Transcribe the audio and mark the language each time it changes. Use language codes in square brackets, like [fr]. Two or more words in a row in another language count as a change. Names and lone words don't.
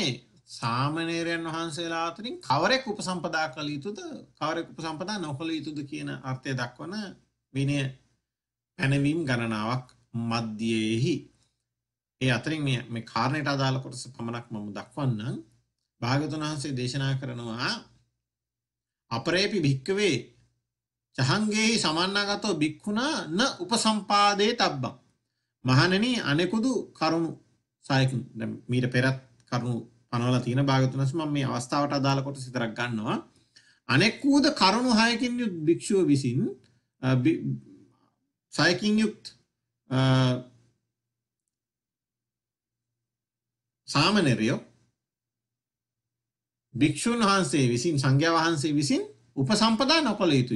[si] සාමණේරයන් වහන්සේලා අතරින් කවරෙක් උපසම්පදා කළ යුතුද කවරෙක් උපසම්පදා නොකළ යුතුද කියන අර්ථය දක්වන විනය පැනවීම් ගණනාවක් මධ්‍යයේහි ඒ අතරින් මේ කාරණයට අදාළ කොටස පමණක් මම දක්වන්නම්. භාග්‍යවතුන් වහන්සේ දේශනා කරනවා [pi] අපරේපි භික්කවේ චහංගේහි සමන්නාගතෝ භික්ඛුනා න උපසම්පාදේ තබ්බං. [si] මහණෙනි අනෙකුදු කරුණු සායකින් දැන් මීට පෙරත් කරුණු පනවලා තියෙන භාග්‍යවතුන් වහන්සේ මම මේ අවස්ථාවට අදාළ කොටස විතරක් ගන්නවා. අනෙකුද කරුණු 6කින් යුත් භික්ෂුව විසින් සායකින් යුත් සාමණේරයෝ භික්ෂුන් වහන්සේ විසින් සංඝයා වහන්සේ විසින් උපසම්පදා නොකළ යුතුය.